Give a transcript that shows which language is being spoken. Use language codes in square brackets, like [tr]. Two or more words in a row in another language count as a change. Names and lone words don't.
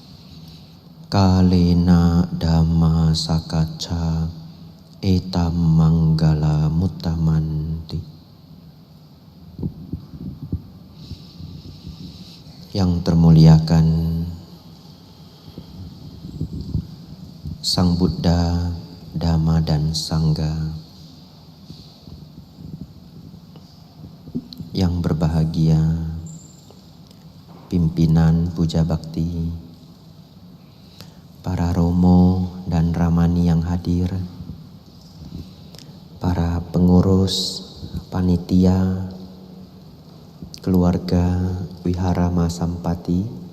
[pi] Kalena dhamma sakacca etam manggala muttamanti. [id] Yang termuliakan Sang Buddha, Dhamma dan Sangha. Yang berbahagia pimpinan puja bakti, para romo dan ramani yang hadir, para pengurus, panitia, keluarga Wihara Masampati,